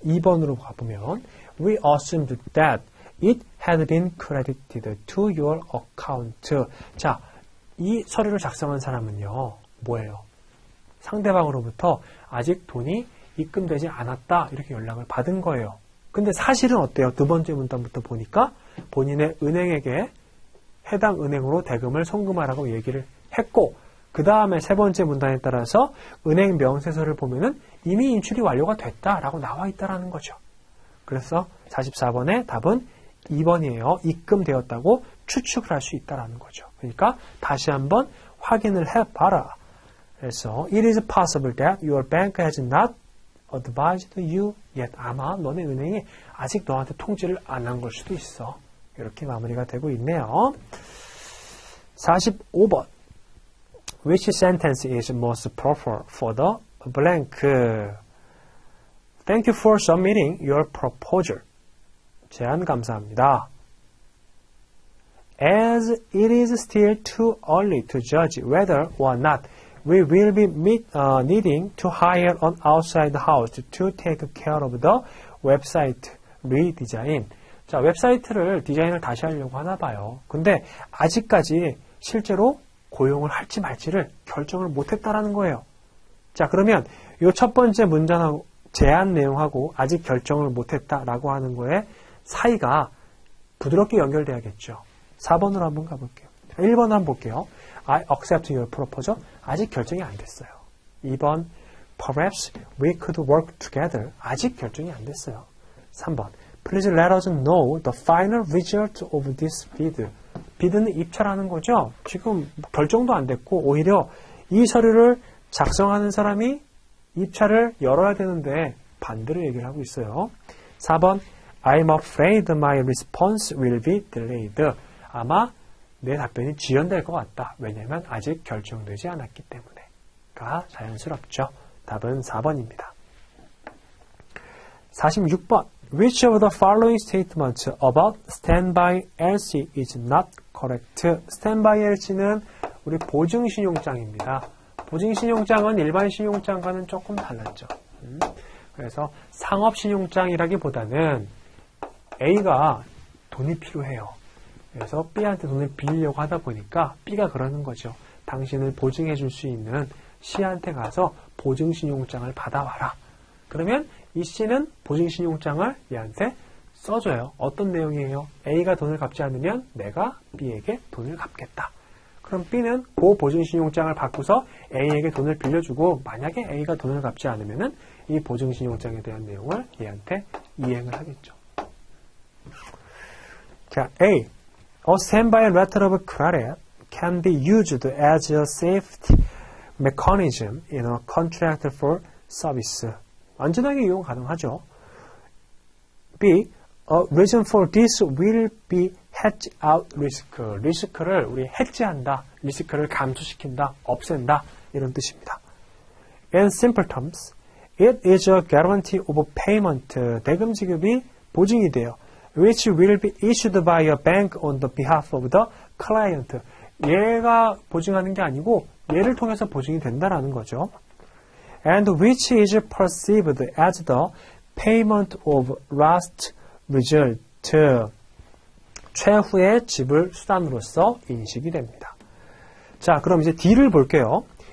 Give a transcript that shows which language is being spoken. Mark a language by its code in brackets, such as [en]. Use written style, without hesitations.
[ko] 2번으로 가보면 [en] We assumed that it had been credited to your account. [ko] 자, 이 서류를 작성한 사람은요. 뭐예요? 상대방으로부터 아직 돈이 입금되지 않았다. 이렇게 연락을 받은 거예요. 근데 사실은 어때요? 두 번째 문단부터 보니까 본인의 은행에게 해당 은행으로 대금을 송금하라고 얘기를 했고 그 다음에 세 번째 문단에 따라서 은행 명세서를 보면은 이미 인출이 완료가 됐다라고 나와 있다라는 거죠. 그래서 44번의 답은 2번이에요. 입금되었다고 추측을 할 수 있다라는 거죠. 그러니까 다시 한번 확인을 해봐라. 그래서 [en] It is possible that your bank has not advised you yet. [ko] 아마 너네 은행이 아직 너한테 통지를 안 한 걸 수도 있어. 이렇게 마무리가 되고 있네요. [en] 45번 Which sentence is most proper for the blank? Thank you for submitting your proposal. [ko] 제안 감사합니다. [en] As it is still too early to judge whether or not we will be needing to hire an outside house to take care of the website redesign. [ko] 자, 웹사이트를 디자인을 다시 하려고 하나 봐요. 근데 아직까지 실제로 고용을 할지 말지를 결정을 못했다라는 거예요. 자, 그러면 이 첫 번째 문장하고 제안 내용하고 아직 결정을 못했다라고 하는 거에 사이가 부드럽게 연결돼야겠죠. 4번으로 한번 가볼게요. 1번 한번 볼게요. [en] I accept your proposal. [ko] 아직 결정이 안 됐어요. [en] 2번 Perhaps we could work together. [ko] 아직 결정이 안 됐어요. [en] 3번 Please let us know the final result of this bid. [ko] bid는 입찰하는 거죠. 지금 결정도 안 됐고 오히려 이 서류를 작성하는 사람이 입찰을 열어야 되는데 반대로 얘기를 하고 있어요. [en] 4번 I'm afraid my response will be delayed. [ko] 아마 내 답변이 지연될 것 같다. 왜냐하면 아직 결정되지 않았기 때문에가 자연스럽죠. 답은 4번입니다. [en] 46번 Which of the following statements about standby LC is not correct? [ko] standby LC는 우리 보증신용장입니다. 보증신용장은 일반 신용장과는 조금 달랐죠. 그래서 상업신용장이라기보다는 A가 돈이 필요해요. 그래서 B한테 돈을 빌리려고 하다 보니까 B가 그러는 거죠. 당신을 보증해 줄 수 있는 C한테 가서 보증신용장을 받아와라. 그러면 이 C는 보증신용장을 얘한테 써줘요. 어떤 내용이에요? A가 돈을 갚지 않으면 내가 B에게 돈을 갚겠다. 그럼 B는 그 보증신용장을 받고서 A에게 돈을 빌려주고 만약에 A가 돈을 갚지 않으면 이 보증신용장에 대한 내용을 얘한테 이행을 하겠죠. 자, A. [en] A standby letter of credit can be used as a safety mechanism in a contract for service. [ko] 안전하게 이용 가능하죠. B. [en] A reason for this will be hedge out risk. [ko] 리스크를 우리 해지한다. 리스크를 감소시킨다. 없앤다. 이런 뜻입니다. [en] In simple terms, it is a guarantee of payment. [ko] 대금 지급이 보증이 돼요. [en] Which will be issued by a bank on the behalf of the client. [ko] 얘가 보증하는 게 아니고 얘를 통해서 보증이 된다라는 거죠. [en] And which is perceived as the payment of last result. [ko] 최후의 지불 수단으로서 인식이 됩니다. 자, 그럼 이제 D를 볼게요.